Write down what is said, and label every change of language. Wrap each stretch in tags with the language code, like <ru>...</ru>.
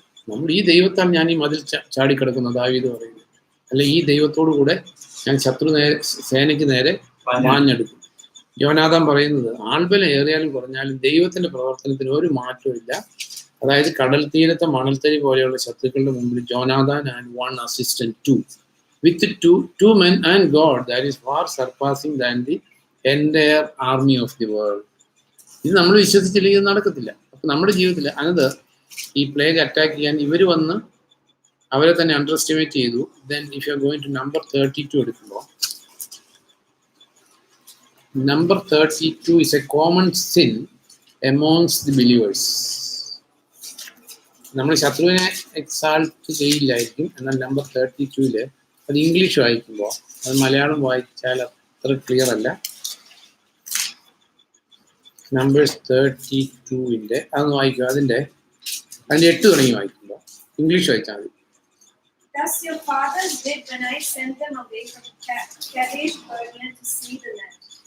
<ml>നമ്മൾ ഈ ദൈവത്താൽ ഞാൻ ഈ മതിൽ ചാടിക്കിടക്കുന്ന ദാവീദ് പറയുന്നു. അല്ലെ ഈ ദൈവത്തോടു കൂടെ ഞാൻ സേനയ്ക്ക് നേരെ മാഞ്ഞെടുക്കും. യോനാഥാൻ പറയുന്നത്, ആൾബലം ഏറിയാലും കുറഞ്ഞാലും ദൈവത്തിന്റെ പ്രവർത്തനത്തിന് ഒരു മാറ്റവും ഇല്ല. അതായത് കടൽ തീരത്തെ മണൽത്തരി പോലെയുള്ള ശത്രുക്കളുടെ മുമ്പിൽ Jonathan and</ml> <en>1 assistant 2 with two men and God that is far surpassing than the entire army of the world.</en> <ml>ഇത് നമ്മൾ വിശ്വസിച്ചില്ലെങ്കിൽ നടക്കത്തില്ല. അപ്പൊ നമ്മുടെ ജീവിതത്തിൽ അനത് ഈ പ്ലേഗ് അറ്റാക്ക് ചെയ്യാൻ ഇവർ വന്ന് അവരെ തന്നെ അണ്ടർ എസ്റ്റിമേറ്റ് ചെയ്തു.</ml> <en>then if you are going to number 32</en> <ml>എടുക്കുമ്പോൾ,</ml> <en>Number 32 is a common sin amongst the believers.</en> <ml>നമ്മൾ ശത്രുവിനെ എക്സാൾട്ട് ചെയ്യില്ലായിരിക്കും. എന്നാൽ നമ്പർ 32 അത് ഇംഗ്ലീഷ് വായിക്കുമ്പോൾ, അത് മലയാളം വായിച്ചാൽ അത്ര ക്ലിയർ അല്ല. നമ്പേഴ്സ് 32 അതൊന്ന് വായിക്കുക. അതിന്റെ 8 തുടങ്ങി വായിക്കുമ്പോൾ ഇംഗ്ലീഷ് വായിച്ചാൽ മതി.</ml> <en>Thus your fathers did when I sent them away from Kadesh Barnea to see the land.</en>